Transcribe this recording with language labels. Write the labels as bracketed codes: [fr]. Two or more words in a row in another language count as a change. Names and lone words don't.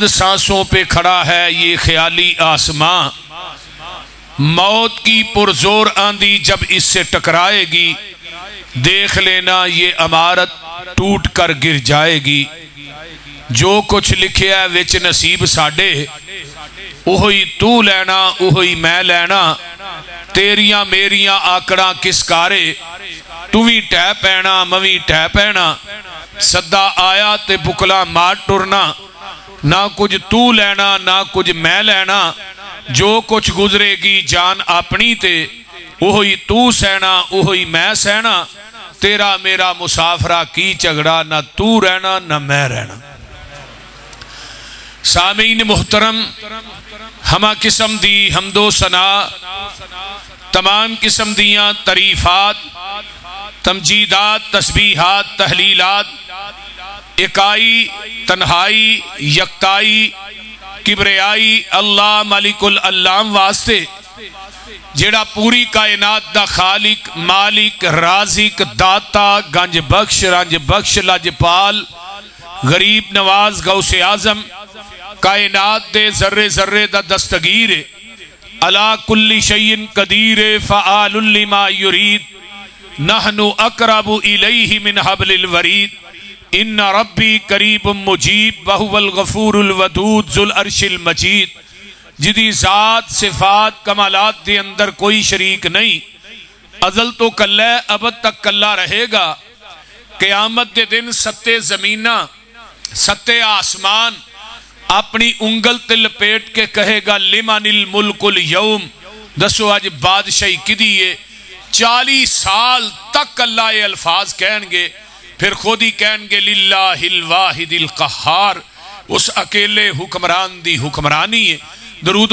[ur] سانسوں پہ کھڑا ہے یہ خیالی آسمان، موت کی پرزور آندھی جب اس سے ٹکرائے گی دیکھ لینا یہ عمارت ٹوٹ کر گر جائے گی، [pa] جو کچھ لکھے ہے وچ نصیب ساڈے اوہی تو لینا اوہی میں لینا، تیریاں میریاں آکڑاں کس کارے، تو بھی ٹہ پینا موی ٹہ پینا، صدا آیا تے بکلا مار ٹرنا، نہ کچھ تو لینا نہ کچھ میں لینا، جو کچھ گزرے گی جان اپنی تے وہی تو سہنا وہی میں سہنا، تیرا میرا مسافرہ کی جھگڑا، نہ تو رہنا نہ میں رہنا۔ سامعین محترم، ہمہ قسم دی حمد و ثنا، تمام قسم دیاں تعریفات، تمجیدات، تسبیحات، تحلیلات، اکائی، تنہائی، یکتائی، کبریائی اللہ مالک العلام واسطے جیڑا پوری کائنات دا خالق، مالک، رازق، داتا، گنج بخش، رنج بخش، لجپال، غریب نواز، غوث اعظم، کائنات دے ذرے ذرے دا دستگیر، [ar] علا کل شیء قدیر، فعال لما یرید، نحن اقرب الیہ من حبل الورید، ان ربی قریب مجیب وہو الغفور الودود ذو العرش المجید، [pa] جدی ذات صفات کمالات دے اندر کوئی شریک نہیں، ازل تو کلہ ابد تک کلہ رہے گا، قیامت دے دن ستے زمینہ ستے آسمان اپنی انگل تے لپیٹ کے کہے گا [ar] لمن الملک اليوم، [pa] دسو آج بادشاہی کدیئے، 40 سال تک اللہ یہ الفاظ کہیں گے، پھر خود ہی کہیں گے [ar] للہ الواحد القہار، [pa] اس اکیلے حکمران دی حکمرانی ہے۔